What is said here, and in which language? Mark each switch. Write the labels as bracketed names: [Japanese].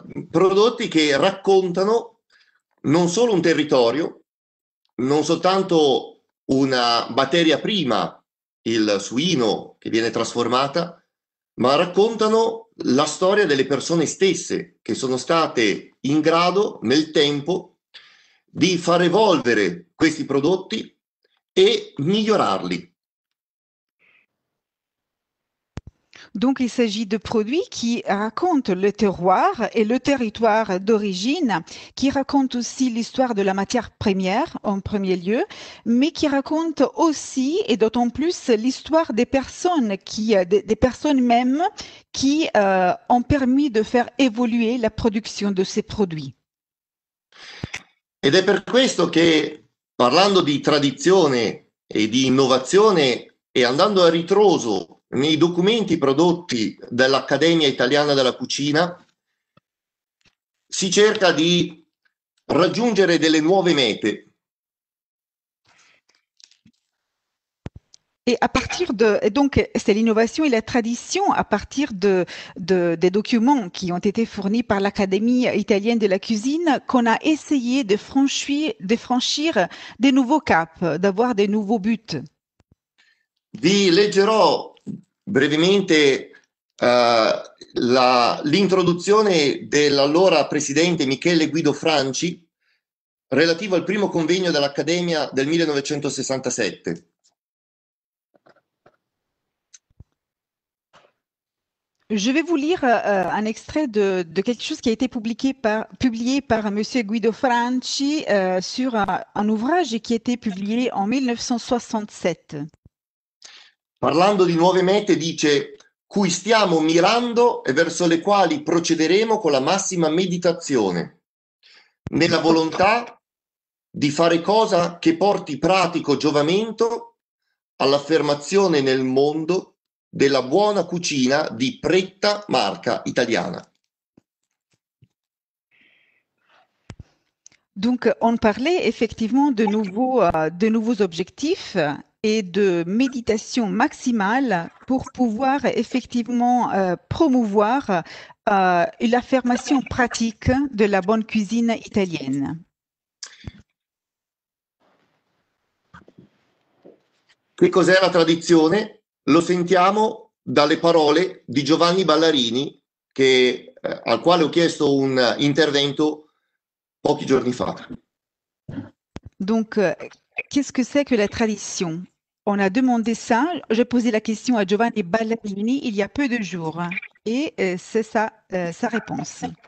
[Italian] Prodotti che raccontano non solo un territorio, non soltanto una materia prima, il suino che viene trasformata, ma raccontano la storia delle persone stesse che sono state in grado nel tempo di far evolvere questi prodotti e migliorarli. [French] Donc, il s'agit de produits qui racontent le terroir et le territoire d'origine, qui racontent aussi l'histoire de la matière première en premier lieu, mais qui racontent aussi et d'autant plus l'histoire des personnes des personnes même qui ont permis de faire évoluer la production de ces produits. [Italian] Ed è per questo che, parlando di tradizione e di innovazione e andando a ritroso nei documenti prodotti dall'Accademia Italiana della Cucina, si cerca di raggiungere delle nuove mete. [French] Et à partir donc, c'est l'innovation et la tradition à partir des documents qui ont été fournis par l'Académie italienne de la cuisine qu'on a essayé de franchir des nouveaux caps, d'avoir des nouveaux buts. [Italian] Vi leggerò brevemente l'introduzione dell'allora presidente Michele Guido Franci relativo al primo convegno dell'Accademia del 1967. [French] Je vais vous lire un extrait de quelque chose qui a été publié par Monsieur Guido Franci sur un ouvrage qui a été publié en 1967. [Italian] Parlando di nuove mete dice: cui stiamo mirando e verso le quali procederemo con la massima meditazione, nella volontà di fare cosa che porti pratico giovamento all'affermazione nel mondo della buona cucina di pretta marca italiana. [French] Donc, on parlait effectivement de nouveaux objectifs et de méditation maximale pour pouvoir effectivement promouvoir l'affirmation pratique de la bonne cuisine italienne. [Italian] Che cos'è la tradizione? Lo sentiamo dalle parole di Giovanni Ballarini, al quale ho chiesto un intervento pochi giorni fa. [French] Donc, qu'est-ce que c'est que la tradition? On a demandé ça, j'ai posé la question à Giovanni Ballarini il y a peu de jours, et c'est ça sa réponse.